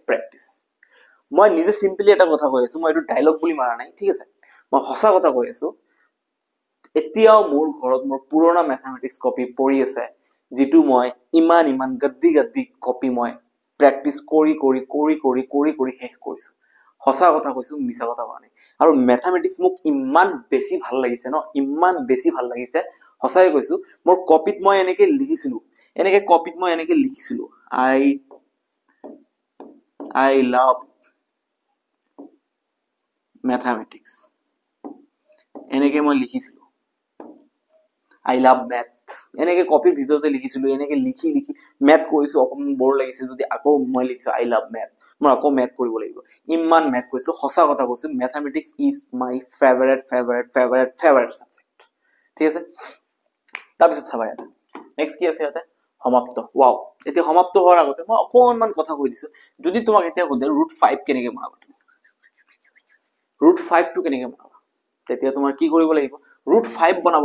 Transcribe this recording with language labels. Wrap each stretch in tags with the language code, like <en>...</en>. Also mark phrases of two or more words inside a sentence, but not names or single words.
<as>প্ৰ্যাকটিস মই নিজে সিম্পলি এটা কথা কৈ আছো মই এইটো ডায়লগ বুলি মাৰা নাই ঠিক আছে মই হসা কথা কৈ আছো এতিয়াও মোৰ ঘৰত মোৰ পুৰণা</as> <en>mathematics copy</en> <as>পৰি আছে যেটো মই ইমান গদ্দি কপি মই প্ৰ্যাকটিস কৰি শেষ কৰিছো হসা কথা কৈছো মিছা কথা কোৱা নাই আৰু ম্যাথমেটিক্স মোক ইমান বেছি ভাল লাগিছে ন ইমান বেছি ভাল লাগিছে হসাই কৈছো মোৰ কপিত মই এনেকে লিখিছিলো</as> <en>I love mathematics</en> <as>এনেকে মই লিখিছিলো</as> <en>I love math</en> <as>এনেকে কপিৰ ভিতৰতে লিখিছিলো এনেকে লিখি ম্যাথ কৰিছো অকমান বৰ লাগিছে যদি আকৌ মই লিখিছো</as> <en>I love math</en> <as>মই আকৌ ম্যাথ কৰিব লাগিব ইমান ম্যাথ কৰিছিলো হসা কথা কৈছো</as> <en>mathematics is my favorite subject</en> <as>ঠিক আছে তাৰপিছত চাবা ইয়াতে নেক্সট কি আছে ইয়াতে সমাপ্ত ওয়াও এতিয়া সমাপ্ত হোৱাৰ আগতে মই অকনমান কথা কৈ দিছো যদি তোমাক এতিয়া সোধে √5 কেনেকে বনাবা √5 টো কেনেকে বনাবা তেতিয়া তোমাৰ কি কৰিব লাগিব √5 বনাব</as>